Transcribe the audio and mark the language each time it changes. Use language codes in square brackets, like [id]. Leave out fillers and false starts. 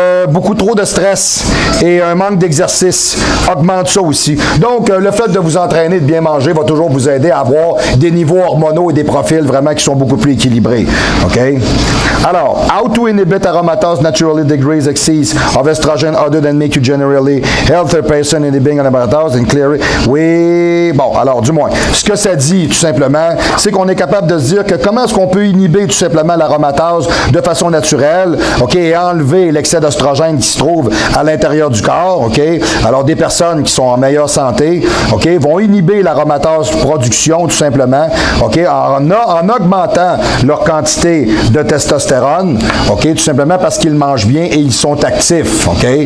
[fr] Beaucoup trop de stress et un manque d'exercice augmente ça aussi. Donc, le fait de vous entraîner, de bien manger, va toujours vous aider à avoir des niveaux hormonaux et des profils vraiment qui sont beaucoup plus équilibrés. OK? [en] Alors, how to inhibit aromatase naturally decrease excess of estrogen other than make you generally healthier person inhibiting aromatase and clear it. [fr] Oui, bon, alors, du moins, ce que ça dit, tout simplement, c'est qu'on est capable de se dire que comment est-ce qu'on peut inhiber tout simplement l'aromatase de façon naturelle, OK, et enlever l'excès d'oestrogène qui se trouve à l'intérieur du corps, OK? Alors, des personnes qui sont en meilleure santé, OK, vont inhiber l'aromatase production, tout simplement, OK, en augmentant leur quantité de testostérone, OK, tout simplement parce qu'ils mangent bien et ils sont actifs, OK?